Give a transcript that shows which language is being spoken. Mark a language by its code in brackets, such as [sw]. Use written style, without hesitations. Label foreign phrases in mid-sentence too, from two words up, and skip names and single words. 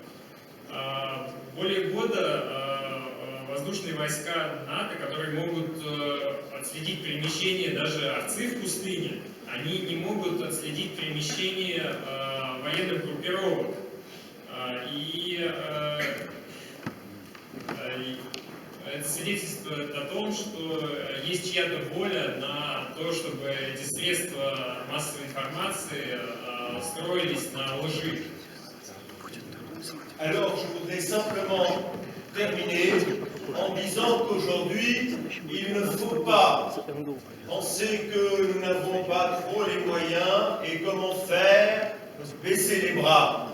[ru] Более года воздушные войска НАТО, которые могут отследить перемещение даже овцы в пустыне, они не могут отследить перемещение военных группировок. Это свидетельствует о том, что есть чья-то воля на то, чтобы эти средства массовой информации строились на лжи. [fr] Alors, je voudrais simplement terminer en disant qu'aujourd'hui, il ne faut pas penser que nous n'avons pas trop les moyens et comment faire baisser les bras.